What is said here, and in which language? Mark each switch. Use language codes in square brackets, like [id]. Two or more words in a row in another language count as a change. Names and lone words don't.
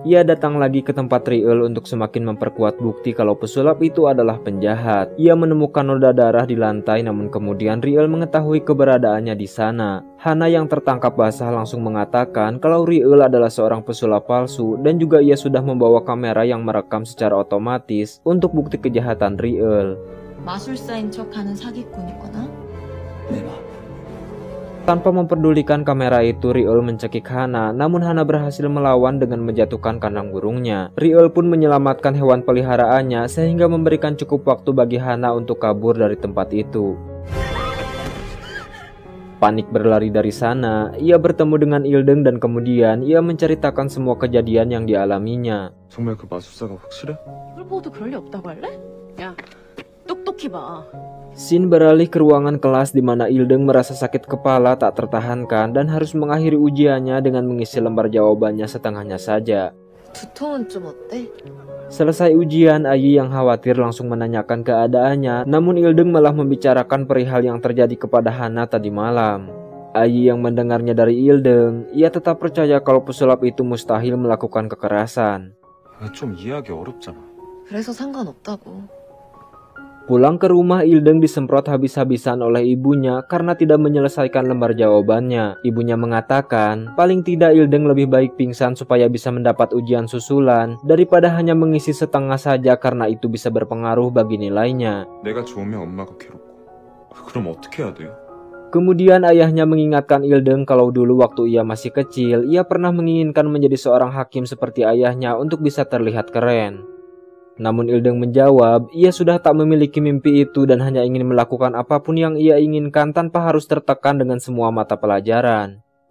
[id] Ia datang lagi ke tempat Riel untuk semakin memperkuat bukti kalau pesulap itu adalah penjahat. Ia menemukan noda darah di lantai namun kemudian Riel mengetahui keberadaannya di sana. Hana yang tertangkap basah langsung mengatakan kalau Riel adalah seorang pesulap palsu dan juga ia sudah membawa kamera yang merekam secara otomatis untuk bukti kejahatan Riel. [ko] 마술사인 척하는 사기꾼이구나. [id] Tanpa memperdulikan kamera itu, Riel mencekik Hana, namun Hana berhasil melawan dengan menjatuhkan kandang burungnya. Riel pun menyelamatkan hewan peliharaannya sehingga memberikan cukup waktu bagi Hana untuk kabur dari tempat itu. Panik berlari dari sana, ia bertemu dengan Ildeng dan kemudian ia menceritakan semua kejadian yang dialaminya. [ko] 정말 그 마술사가 확실해? 이걸 보고도 그럴 리 없다고 할래? 야, 똑똑히 봐. [id] Scene beralih ke ruangan kelas di mana Ildeng merasa sakit kepala tak tertahankan dan harus mengakhiri ujiannya dengan mengisi lembar jawabannya setengahnya saja. [ko] 두통은 좀 어때? [id] Selesai ujian, Ayi yang khawatir langsung menanyakan keadaannya, namun Ildeng malah membicarakan perihal yang terjadi kepada Hana tadi malam. Ayi yang mendengarnya dari Ildeng, ia tetap percaya kalau pesulap itu mustahil melakukan kekerasan. [ko] 좀 이해하기 어렵잖아. 그래서 상관없다고. [id] Pulang ke rumah, Ildeng disemprot habis-habisan oleh ibunya karena tidak menyelesaikan lembar jawabannya. Ibunya mengatakan, paling tidak Ildeng lebih baik pingsan supaya bisa mendapat ujian susulan daripada hanya mengisi setengah saja karena itu bisa berpengaruh bagi nilainya. [ko] 내가 좋으면 엄마가 괴롭고. 그럼 어떻게 해야 돼요? [id] Kemudian ayahnya mengingatkan Ildeng kalau dulu waktu ia masih kecil, ia pernah menginginkan menjadi seorang hakim seperti ayahnya untuk bisa terlihat keren. Namun Ildeng menjawab, ia sudah tak memiliki mimpi itu dan hanya ingin melakukan apapun yang ia inginkan tanpa harus tertekan dengan semua mata pelajaran.